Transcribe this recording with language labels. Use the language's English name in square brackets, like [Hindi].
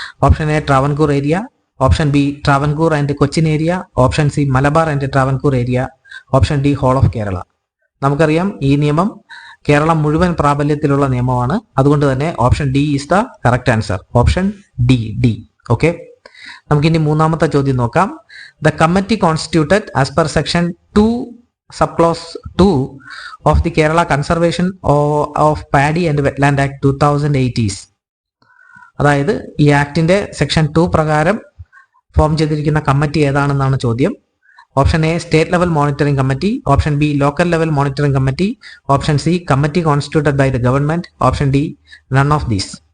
[English] Option A Travancore area, option B Travancore and Cochin area, option C Malabar and Travancore area, option D whole of Kerala. [Malayalam] നമുക്കറിയാം ഈ നിയമം കേരളം മുഴുവൻ പ്രാബല്യത്തിലുള്ള നിയമമാണ്. അതുകൊണ്ട് തന്നെ [English] Option D is the correct answer. Option D. [Malayalam] Okay, നമുക്കിനി മൂന്നാമത്തെ ചോദ്യം നോക്കാം. [English] The committee constituted as per section 2 subclause 2 of the Kerala Conservation of Paddy and Wetland Act 2008 is. [Malayalam] അതായത് ഈ ആക്ടിന്റെ സെക്ഷൻ 2 പ്രകാരം ഫോം ചെയ്തിരിക്കുന്ന കമ്മിറ്റി ഏതാണെന്നാണ് ചോദ്യം. [English] Option A state level monitoring committee, option B local level monitoring committee, option C committee constituted by the government, option D none of these.